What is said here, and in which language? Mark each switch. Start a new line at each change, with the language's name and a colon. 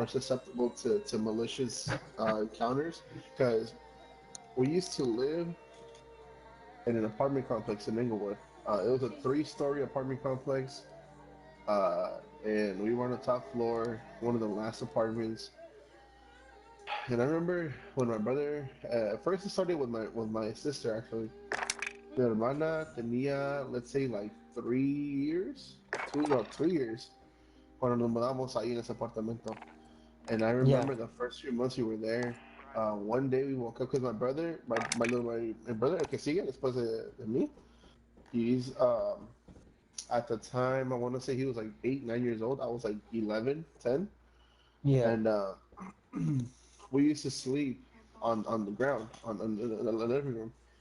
English: more susceptible to malicious encounters because we used to live in an apartment complex in Inglewood. It was a three-story apartment complex, and we were on the top floor, one of the last apartments. And I remember when my brother, first it started with my sister actually.
Spanish: Mi hermana tenía,
English: let's say, like 3 years, 3 years,
Spanish: cuando nos mudamos ahí en ese apartamento.
English: And I yeah, remember the first few months we were there. One day we woke up because my brother, my brother,
Spanish: el que sigue después de mí,
English: he's at the time I want to say he was like 8, 9 years old. I was like 11, 10, yeah, and we used to sleep on the ground on the living room.